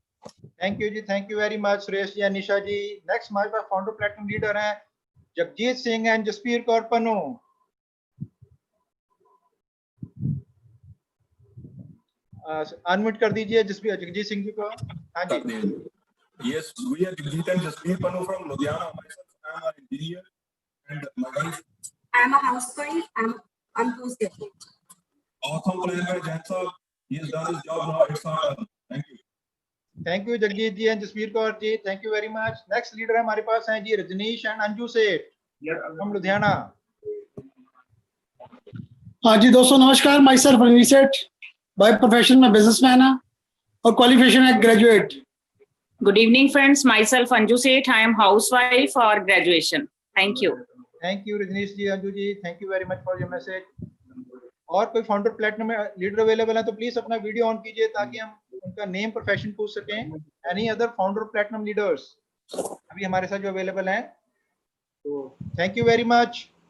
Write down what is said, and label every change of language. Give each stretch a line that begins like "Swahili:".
English: Thank you जी, thank you very much Suresh ji, Nisha ji.
Hindi: Next हमारे पास founder platform leader हैं Jagjit Singh and Jasbir Kaur Pannu. Unmute कर दीजिए जगजीत सिंह जी को। हाँ जी।
English: Yes, we are Jagjeet and Jaspreet Panu from Ludhiana. Myself, I am an engineer, and my wife. I am a housewife. I'm postgraduate. Awesome plan by Jain sir. He has done his job now. It's our turn. Thank you. Thank you Jagjeet ji and Jasbir Kaur ji, thank you very much.
Hindi: Next leader हमारे पास हैं जी Rajneesh and Anju सेठ from Ludhiana. हाँ जी दोस्तों नमस्कार,
English: myself
Hindi: Rajneesh सेठ, by profession में businessman है और क्वालिफिकेशन है graduate.
English: Good evening, friends. Myself Anju Seth. I am housewife or graduation. Thank you. Thank you Rajneesh ji, Anju ji, thank you very much for your message.
Hindi: और कोई फाउंडर प्लेटफॉर्म में leader available है तो please अपना video on कीजिए ताकि हम उनका नेम प्रोफेशन पूछ सकें। Any other founder platform leaders अभी हमारे साथ जो अवेलेबल हैं, तो
English: Thank you very much.